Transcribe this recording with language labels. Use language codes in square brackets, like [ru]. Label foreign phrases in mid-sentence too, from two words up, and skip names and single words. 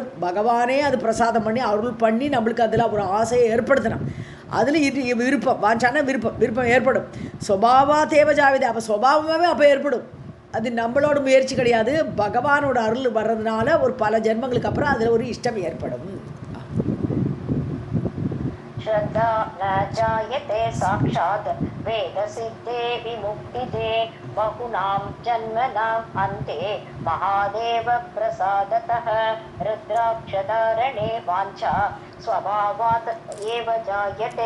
[ta] பகவானே அது பிரசாதம் பண்ணி அருள் பண்ணி நம்மளுக்கு அதில் ஒரு ஆசையை ஏற்படுத்தணும். அதில் விருப்பம் வாஞ்சான விருப்பம் ஏற்படும். சுபாவா தேவஜாவிதே அப்போ சுபாவமாகவே அப்போ ஏற்படும். அது நம்மளோட முயற்சி கிடையாது. பகவானோட அருள் வர்றதுனால ஒரு பல ஜென்மங்களுக்கு அப்புறம் அதில் ஒரு இஷ்டம் ஏற்படும். [sa] श्रद्धा न जायते साक्षात् वेदसिद्धे विमुक्तिदे बहुनां जन्मनाम् अन्ते महादेव प्रसादतः रुद्राक्षधारणे वाञ्छा स्वभावात् एव जायते.